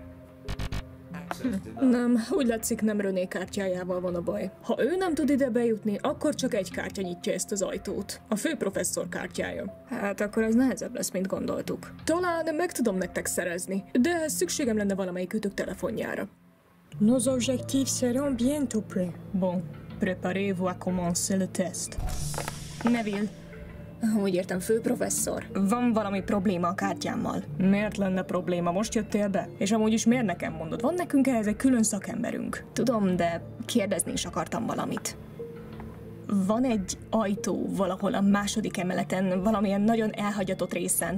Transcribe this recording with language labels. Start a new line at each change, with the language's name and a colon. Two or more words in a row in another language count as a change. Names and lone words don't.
Hungarian: Nem, úgy látszik, nem René kártyájával van a baj. Ha ő nem tud ide bejutni, akkor csak egy kártya nyitja ezt az ajtót. A főprofesszor kártyája. Hát akkor az nehezebb lesz, mint gondoltuk. Talán meg tudom nektek szerezni, de szükségem lenne valamelyikőtök telefonjára.
French: Nos objectifs seront bientôt prêts. Bon, Préparez-vous à commencer le test. Neville.
Hungarian: Úgy értem, főprofesszor. Van valami probléma a kártyámmal. Miért lenne probléma? Most jöttél be? És amúgy is miért nekem mondod? Van nekünk ehhez egy külön szakemberünk. Tudom, de kérdezni is akartam valamit. Van egy ajtó valahol a második emeleten, valamilyen nagyon elhagyatott részen.